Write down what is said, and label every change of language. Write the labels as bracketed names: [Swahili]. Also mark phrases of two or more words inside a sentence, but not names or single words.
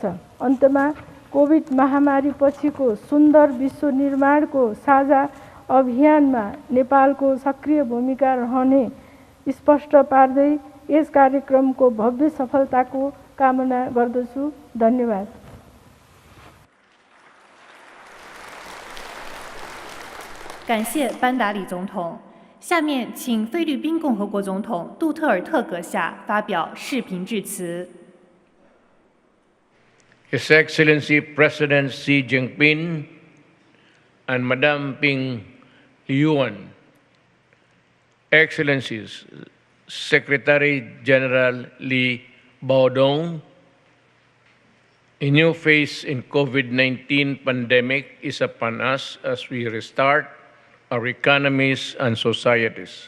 [Nepali] अन्तमा कोभिड महामारी पछिको सुन्दर विश्व निर्माणको साझा अभियानमा नेपालको सक्रिय भूमिका रहने स्पष्ट पार्दै यस कार्यक्रमको भव्य सफलताको कामना गर्दछु। धन्यवाद। [Chinese] 感谢班达里总统。下面请菲律宾共和国总统杜特尔特阁下发表视频致辞。 [English] His Excellency President Xi Jinping and Madame Ping Yuan, Excellencies Secretary General Li Baodong, a new phase in COVID-19 pandemic is upon us as we restart our economies and societies.